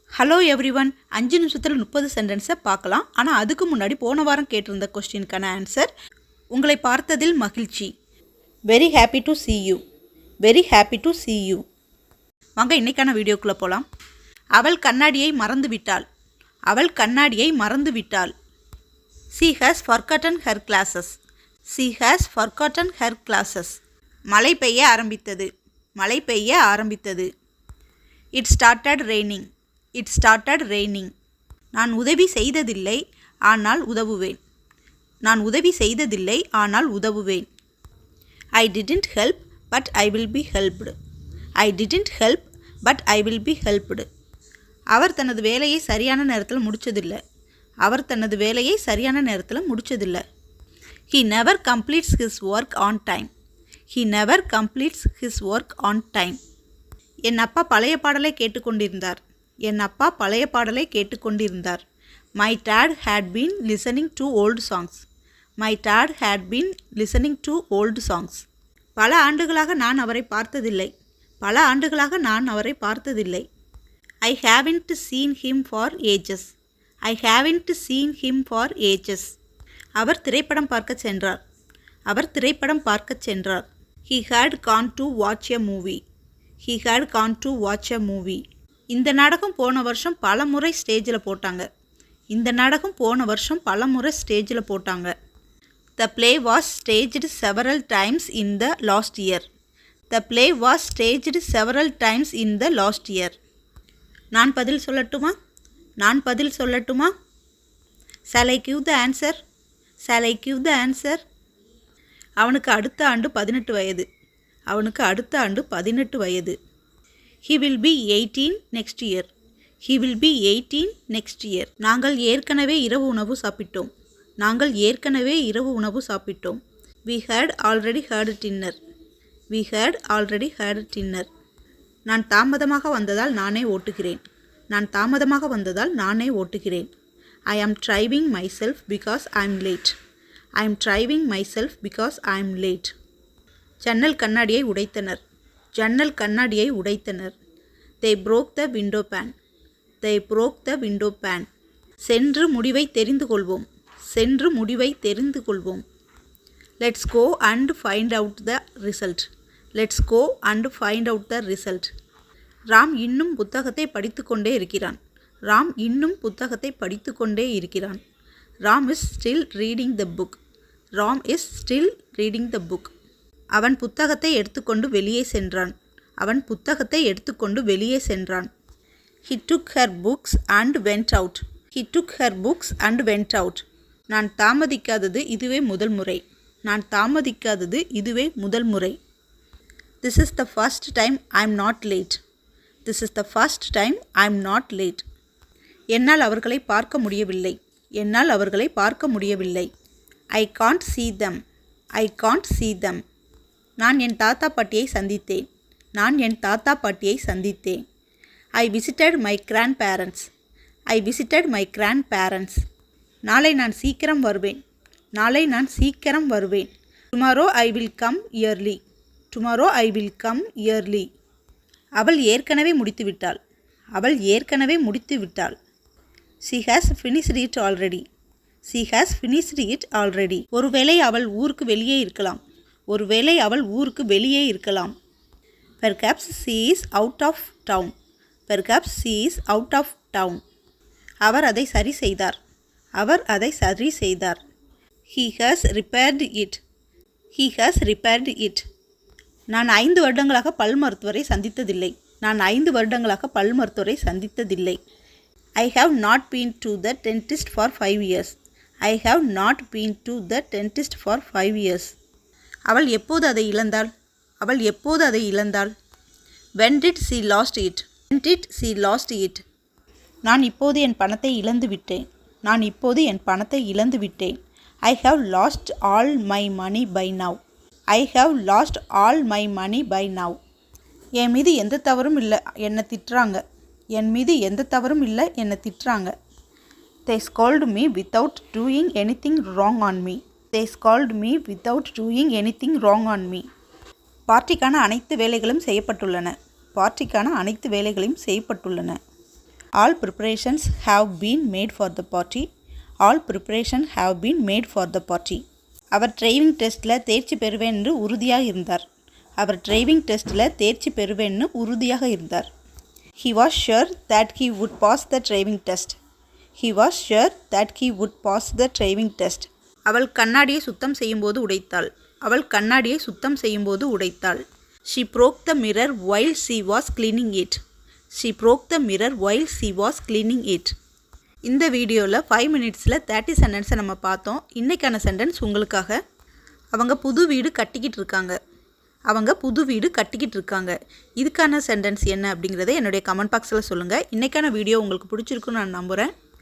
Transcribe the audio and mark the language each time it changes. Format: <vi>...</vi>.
<ta>Hello everyone 5 நிமிஷத்தில் 30 சென்டென்ஸை பார்க்கலாம். ஆனால் அதுக்கு முன்னாடி போன வாரம் கேட்டிருந்த கொஸ்டினுக்கான ஆன்சர். உங்களை பார்த்ததில் மகிழ்ச்சி.</ta> <en>Very happy to see you. Very happy to see you.</en> <ta>வாங்க இன்னைக்கான வீடியோக்குள்ளே போகலாம். அவள் கண்ணாடியை மறந்து விட்டாள். அவள் கண்ணாடியை மறந்து விட்டாள்.</ta> <en>She has forgotten her glasses. She has forgotten her glasses.</en> <ta>மழை பெய்ய ஆரம்பித்தது. மழை பெய்ய ஆரம்பித்தது.</ta> <en>It started raining. It started raining.</en> <ta>நான் உதவி செய்ததில்லை ஆனால் உதவுவேன். நான் உதவி செய்ததில்லை ஆனால் உதவுவேன்.</ta> <en>I didn't help but I will be helped. I didn't help but I will be helped.</en> <ta>அவர் தனது வேலையை சரியான நேரத்தில் முடிச்சதில்லை. அவர் தனது வேலையை சரியான நேரத்தில் முடிச்சதில்லை.</ta> <en>He never completes his work on time. He never completes his work on time.</en> <ta>என் அப்பா பழைய பாடலை கேட்டுக்கொண்டிருந்தார். என் அப்பா பழைய பாடலை கேட்டுக்கொண்டிருந்தார்.</ta> <en>My dad had been listening to old songs. My dad had been listening to old songs.</en> <ta>பல ஆண்டுகளாக நான் அவரை பார்த்ததில்லை. பல ஆண்டுகளாக நான் அவரை பார்த்ததில்லை.</ta> <en>I haven't seen him for ages. I haven't seen him for ages.</en> <ta>அவர் திரைப்படம் பார்க்க சென்றார். அவர் திரைப்படம் பார்க்க சென்றார்.</ta> <en>He had gone to watch a movie. He had gone to watch a movie.</en> <ta>இந்த நாடகம் போன வருஷம் பல முறை ஸ்டேஜில் போட்டாங்க. இந்த நாடகம் போன வருஷம் பல முறை ஸ்டேஜில் போட்டாங்க.</ta> <en>The play was staged several times in the last year. The play was staged several times in the last year.</en> <ta>நான் பதில் சொல்லட்டுமா? நான் பதில் சொல்லட்டுமா?</ta> <en>Shall I give the answer? Shall I give the answer?</en> <ta>அவனுக்கு அடுத்த ஆண்டு 18 வயது. அவனுக்கு அடுத்த ஆண்டு 18 வயது.</ta> <en>He will be 18 next year. He will be 18 next year.</en> <ta>நாங்கள் ஏற்கனவே இரவு உணவு சாப்பிட்டோம். நாங்கள் ஏற்கனவே இரவு உணவு சாப்பிட்டோம்.</ta> <en>We had already had dinner. We had already had dinner.</en> <ta>நான் தாமதமாக வந்ததால் நானே ஓட்டுகிறேன். நான் தாமதமாக வந்ததால் நானே ஓட்டுகிறேன்.</ta> <en>I am driving myself because I am late. I am driving myself because I am late.</en> <ta>ஜன்னல் கண்ணாடியை உடைத்தனர். ஜன்னல் கண்ணாடியை உடைத்தனர்.</ta> <en>They broke the window pane. They broke the window pane.</en> <ta>சென்று முடிவை தெரிந்து கொள்வோம். சென்று முடிவை தெரிந்து கொள்வோம்.</ta> <en>Let's go and find out the result. Let's go and find out the result.</en> <ta>Ram இன்னும் புத்தகத்தை படித்துக்கொண்டே இருக்கிறான். ராம் இன்னும் புத்தகத்தை படித்துக்கொண்டே இருக்கிறான்.</ta> <en>Ram is still reading the book. Ram is still reading the book.</en> <ta>அவன் புத்தகத்தை எடுத்துக்கொண்டு வெளியே சென்றான். அவன் புத்தகத்தை எடுத்துக்கொண்டு வெளியே சென்றான்.</ta> <en>He took her books and went out. He took her books and went out.</en> <ta>நான் தாமதிக்காதது இதுவே முதல் முறை. நான் தாமதிக்காதது இதுவே முதல் முறை.</ta> <en>This is the first time I am not late. This is the first time I am not late.</en> <ta>என்னால் அவர்களை பார்க்க முடியவில்லை. என்னால் அவர்களை பார்க்க முடியவில்லை.</ta> <en>I can't see them. I can't see them.</en> <ta>நான் என் தாத்தா பாட்டியை சந்தித்தேன். நான் என் தாத்தா பாட்டியை சந்தித்தேன்.</ta> <en>I visited my grandparents. I visited my grandparents.</en> <ta>நாளை நான் சீக்கிரம் வருவேன். நாளை நான் சீக்கிரம் வருவேன்.</ta> <en>Tomorrow I will come early. Tomorrow I will come early.</en> <ta>அவள் ஏற்கனவே முடித்துவிட்டாள். அவள் ஏற்கனவே முடித்துவிட்டாள்.</ta> <en>She has finished it already. She has finished it already.</en> <ta>ஒருவேளை அவள் ஊருக்கு வெளியே இருக்கலாம். ஒருவேளை அவள் ஊருக்கு வெளியே இருக்கலாம்.</ta> <en>Perhaps she is out of town. Perhaps she is out of town.</en> <ta>அவர் அதை சரி செய்தார். அவர் அதை சரி செய்தார்.</ta> <en>He has repaired it. He has repaired it.</en> <ta>நான் 5 வருடங்களாக பல் மருத்துவரை சந்தித்ததில்லை. நான் 5 வருடங்களாக பல் மருத்துவரை சந்தித்ததில்லை.</ta> <en>I have not been to the dentist for 5 years. I have not been to the dentist for 5 years.</en> <ta>அவள் எப்போது அதை இழந்தாள்? அவள் எப்போது அதை இழந்தாள்?</ta> <en>When did she lost it? When did she lost it?</en> <ta>நான் இப்போது என் பணத்தை இழந்து விட்டேன். நான் இப்போது என் பணத்தை இழந்து விட்டேன்.</ta> <en>I have lost all my money by now. I have lost all my money by now.</en> <ta>என் மீது எந்த தவறும் இல்லை என்னை திட்டுறாங்க. என் மீது எந்த தவறும் இல்லை என்னை திட்டுறாங்க.</ta> <en>They scolded me without doing anything wrong on me. They scolded me without doing anything wrong on me.</en> <ta>பார்ட்டிக்கான அனைத்து வேலைகளும் செய்யப்பட்டுள்ளன. பார்ட்டிக்கான அனைத்து வேலைகளும் செய்யப்பட்டுள்ளன.</ta> <en>All preparations have been made for the party. All preparations have been made for the party.</en> <ta>Our driving டெஸ்ட்டில் தேர்ச்சி பெறுவேன்னு உறுதியாக இருந்தார். அவர் டிரைவிங் டெஸ்ட்டில் தேர்ச்சி பெறுவேன்னு உறுதியாக இருந்தார்.</ta> <en>He was sure that he would pass the driving test. He was sure that he would pass the driving test.</en> <ta>அவள் கண்ணாடியை சுத்தம் செய்யும்போது உடைத்தாள். அவள் கண்ணாடியை சுத்தம் செய்யும்போது உடைத்தாள்.</ta> <en>She broke the mirror while she was cleaning it. She broke the mirror while she was cleaning it.</en> <ta>இந்த வீடியோவில் 5 மினிட்ஸில் 30 சென்டென்ஸை நம்ம பார்த்தோம். இன்றைக்கான சென்டென்ஸ் உங்களுக்காக. அவங்க புது வீடு கட்டிக்கிட்டு இருக்காங்க. அவங்க புது வீடு கட்டிக்கிட்டு இருக்காங்க. இதுக்கான சென்டென்ஸ் என்ன அப்படிங்கிறத என்னுடைய கமெண்ட் பாக்ஸில் சொல்லுங்கள். இன்றைக்கான வீடியோ உங்களுக்கு பிடிச்சிருக்குன்னு நான் நம்புகிறேன்.</ta>